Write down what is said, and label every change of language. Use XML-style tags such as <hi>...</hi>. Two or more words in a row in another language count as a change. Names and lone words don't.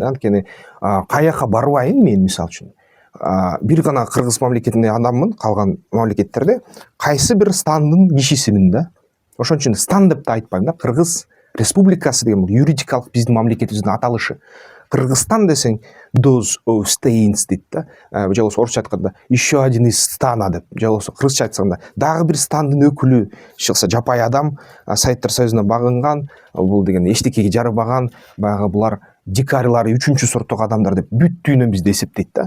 <ky>Анткени каяка барбайын мен, мисалы үчүн бир гана кыргыз мамлекетинде адаммын, калган мамлекеттерде кайсы бир стандын кишисимин да. Ошон үчүн стан деп да айтпайм да. Кыргыз республикасы деген бул юридикалык биздин мамлекетибиздин аталышы. Кыргызстан десең</ky> <en>those of states</en> <ky>дейт да. Же болбосо орусча айтканда</ky> <ru>еще один из стана</ru> <ky>деп, же болбосо кыргызча айтсаңда дагы бир стандын өкүлү чыкса, жапай адам, Советтер Союзуна багынган, бул деген эчтекеге жарабаган, баягы булар дикарьлар, үчүнчү сорттук адамдар деп бүт дүйнө бизди эсептейт да.</ky>